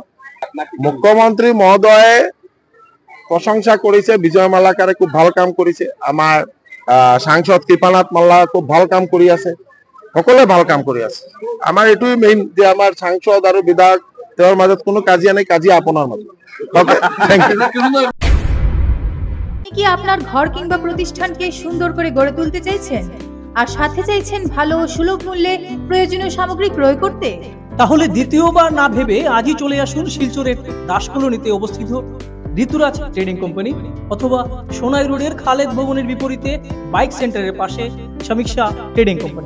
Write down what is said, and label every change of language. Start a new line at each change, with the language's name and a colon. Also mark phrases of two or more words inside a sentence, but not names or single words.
Assamese: মুখ্যমন্ত্ৰী মহোদয়ে প্ৰশংসা কৰিছে, বিজয় মালাকাৰে খুব ভাল কাম কৰিছে। আমাৰ সাংসদ কৃপানাথ মাল্লা খুব ভাল কাম কৰি আছে, সকলোৱে ভাল কাম কৰি আছে। আমাৰ এইটোৱে মেইন যে আমাৰ সাংসদ আৰু বিধায়ক তেওঁৰ মাজত কোনো কাজিয়া নেই, কাজিয়া আপোনাৰ মাজত।
Bangla: কি আপনার ঘর কিংবা প্রতিষ্ঠানকে সুন্দর করে গড়ে তুলতে চাইছেন আর সাথে চাইছেন ভালো ও সুলভ মূল্যে প্রয়োজনীয় সামগ্রী ক্রয় করতে? তাহলে দ্বিতীয়বার না ভেবে আজই চলে আসুন শিলচরের দাসকলোনিতে অবস্থিত ঋতুরাজ ট্রেডিং কোম্পানি অথবা সোনাই রোডের খালেদ ভবনের বিপরীতে বাইক সেন্টারের পাশে সমীক্ষা ট্রেডিং কোম্পানি।